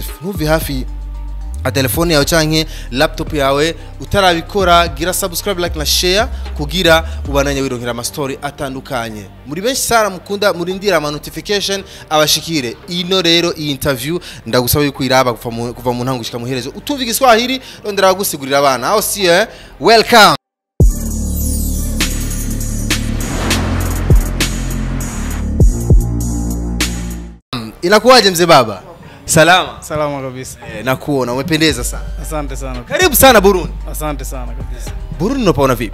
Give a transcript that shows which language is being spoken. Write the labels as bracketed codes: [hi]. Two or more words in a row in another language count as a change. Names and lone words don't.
[rn] Ntuvi hafi a telefone yawe canke laptop yawe utarabikora, gira [en] subscribe, like [rn] na share kugira ubananye wironkera ama story atandukanye. Muri benshi sara mukunda murindira ama notification abashikire. Ino rero iyi interview ndagusaba yuko iraba kuva mu ntango gushika muherezo utumva igiswahili rondera gusigurira abana. [en] Aho see welcome. [sw] Inakuwaje mzee baba? Salama. Salama kabisa. Nakuona umependeza sana. Asante sana. Karibu sana Burundi. Asante sana kabisa. Burundi unapaona vipi?